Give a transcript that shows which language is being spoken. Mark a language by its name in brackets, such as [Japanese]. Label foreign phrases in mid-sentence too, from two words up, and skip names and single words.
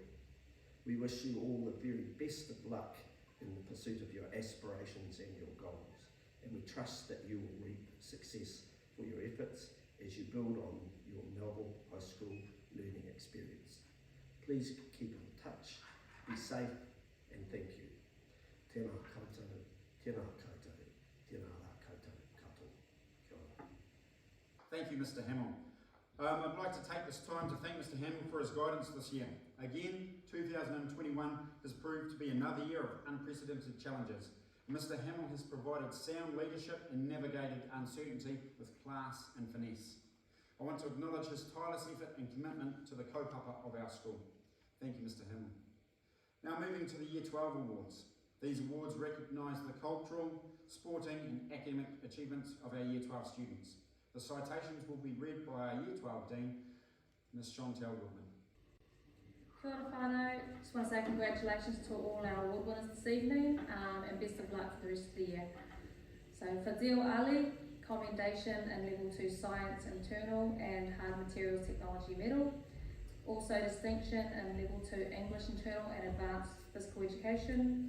[English] We wish you all the very best of luck in the pursuit of your aspirations and your goals, and we trust that you will reap success for your efforts as you build on your Melville High School learning experience. Please keep in touch, be safe, and thank you. [Māori] Tēnā koutou, tēnā koutou, tēnā rā koutou katoa. Kia ora. [English] Thank you, Mr. Hamill. I'd like to take this time to thank Mr. Hamill for his guidance this year. Again, 2021 has proved to be another year of unprecedented challenges. Mr. Hamill has provided sound leadership and navigated uncertainty with class and finesse. I want to acknowledge his tireless effort and commitment to the kaupapa of our school. Thank you, Mr. Hamill. Now moving to the Year 12 Awards. These awards recognise the cultural, sporting and academic achievements of our Year 12 students. The citations will be read by our Year 12 Dean, Ms. Chantel Woodman. [Māori] Kia ora whānau. [English] Just want to say congratulations to all our award winners this evening and best of luck for the rest of the year. So Fadil Ali, Commendation in Level 2 Science Internal and Hard Materials Technology Medal. Also distinction in Level 2 English Internal and Advanced Physical Education.